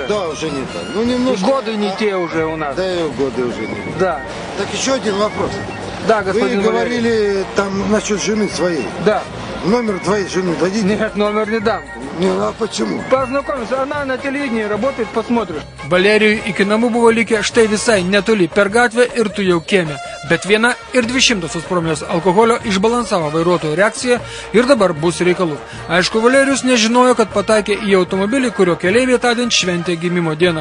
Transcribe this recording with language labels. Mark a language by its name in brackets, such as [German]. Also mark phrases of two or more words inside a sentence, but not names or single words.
[Russian] Да, уже не так. Ну, И немножко... годы не те уже у нас. Да, и годы уже не те. Да. Так еще один вопрос. Да, Вы господин Валерий. говорили там насчет жены своей. Да. Номер твоей жены дадите? Нет, номер не дам. Не, а почему? Познакомься, она на телевидении работает, посмотришь. [Lithuanian] Valerijui iki namų buvo likę štai visai netoli per gatvę ir tu jau kieme. Bet 1,02 promilės alkoholio išbalansavo vairuotojo reakciją ir dabar bus reikalų. Aišku, Valerijus nežinojo, kad pataikė į automobilį, kurio keleiviai tądien šventė gimimo dieną.